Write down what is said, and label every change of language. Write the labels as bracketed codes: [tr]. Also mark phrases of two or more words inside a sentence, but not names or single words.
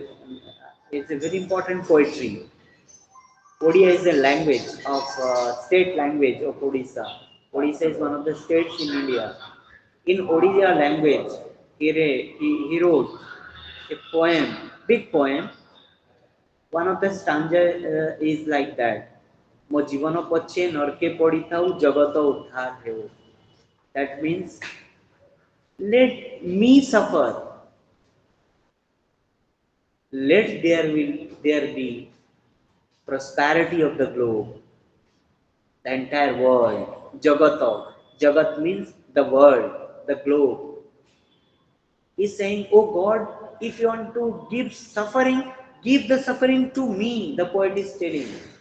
[en] It's a very important poetry. Odia is a language of state language of Odisha. Odisha is one of the states in India. In Odia language, he wrote a poem, big poem. One of the stanza is like that. [or] ମୋ ଜୀବନ ପଛେ ନରକେ ପଡ଼ିଥାଉ ଜଗତ ଉଦ୍ଧାର ହେଉ. [en] That means let me suffer. Let there be prosperity of the globe, the entire world. Jagata. Jagat means the world, the globe. He's saying, oh God, if you want to give the suffering to me, the poet is telling.